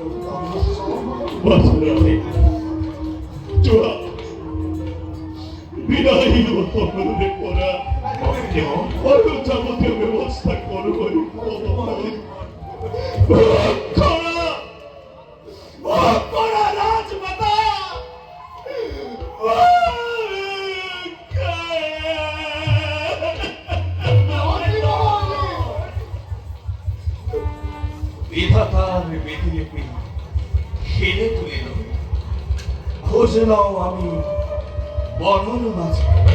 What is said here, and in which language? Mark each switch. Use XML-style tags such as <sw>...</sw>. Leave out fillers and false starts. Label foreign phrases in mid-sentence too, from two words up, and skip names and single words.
<as>যোৱা বিদায় সকলোৰে পৰা আৰু যাৱতীয় ব্যৱস্থা কৰিবলৈ ৰাজমাতা।</as> <bn>বিধাতার বিধিলিপি খেলে তুলে খোঁজ নাও আমি বনর মাঝে।</bn>